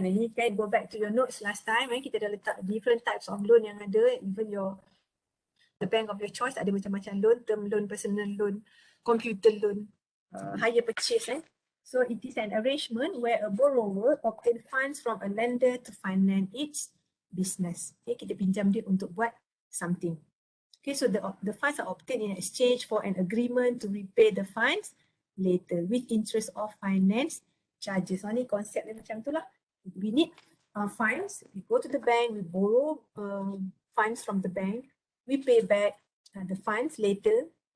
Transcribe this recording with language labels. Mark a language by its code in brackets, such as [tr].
[ms] Ini kan go back to your notes last time, kita dah letak different types of loan yang ada, even the bank of your choice ada macam-macam loan, term loan, personal loan, computer loan, hire purchase. [en] So it is an arrangement where a borrower obtain funds from a lender to finance its business. [ms] Okay, kita pinjam dia untuk buat something. [en] Okay, so the funds are obtained in exchange for an agreement to repay the funds later with interest of finance charges. [ms] So ni konsep dia macam tu lah. [en] We need funds, we go to the bank, we borrow funds from the bank, we pay back the funds later.